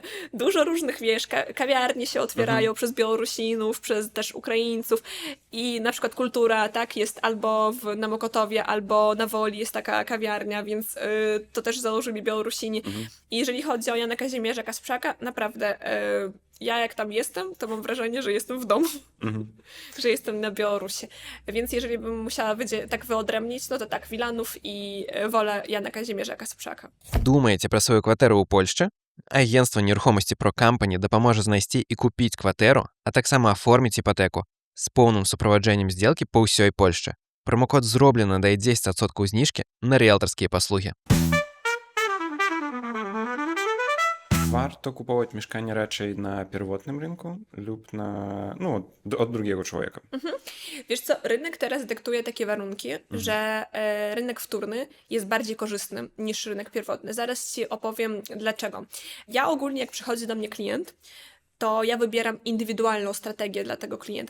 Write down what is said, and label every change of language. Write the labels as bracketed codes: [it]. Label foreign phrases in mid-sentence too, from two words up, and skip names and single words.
[pl] Dużo różnych, wiesz, kawiarnie się otwierają przez Białorusinów, przez też Ukraińców i na przykład kultura, tak, jest albo na Mokotowie, albo na Woli jest taka kawiarnia, więc to też założyli Białorusini. I jeżeli chodzi o Jana Kazimierza Kasprzaka, naprawdę ja jak tam jestem, to mam wrażenie, że jestem w domu, że jestem na Białorusi. Więc jeżeli bym musiała tak wyodrębnić, no to tak, Wilanów i Wola Jana Kazimierza Kasprzaka. [be] Думаєте про свою кватэру ў Польшчы? Агентство нерухомасці Pro Company дапаможа знайсці і купіць кватэру, а таксама аформіць іпотэку з поўным суправаджэннем здзелкі па ўсёй Польшчы. Промокод «Зроблена» дае 10% зніжкі на рыэлтарскія паслугі. [pl] warto kupować mieszkanie raczej na pierwotnym rynku lub od drugiego człowieka? Wiesz co, rynek teraz dyktuje takie warunki, że rynek wtórny jest bardziej korzystny niż rynek pierwotny. Zaraz ci opowiem dlaczego. Ja ogólnie, jak przychodzi do mnie klient, to ja wybieram indywidualną strategię dla tego klienta.